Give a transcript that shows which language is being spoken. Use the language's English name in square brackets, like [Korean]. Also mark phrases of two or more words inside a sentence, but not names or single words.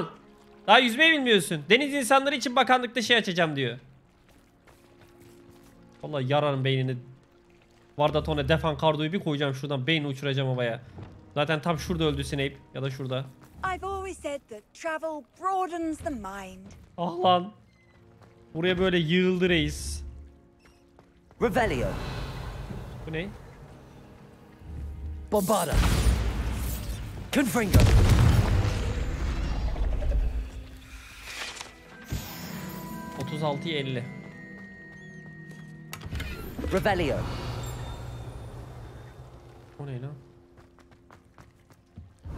[Turkish] Daha yüzmeyi bilmiyorsun. Deniz insanları için bakanlıkta şey açacağım diyor. Vallahi yararım beynini. Vardatone defan kardoyu bir koyacağım şuradan, beyni uçuracağım havaya. Zaten tam şurada öldü Snape ya da şurada. [English] I've always said that travel broadens the mind. [Turkish] Ah lan. Buraya böyle yığıldı reis. Revelio. Bu ne? Bombarda. Confringo. ...36'ya 50. Revelio. O ne lan?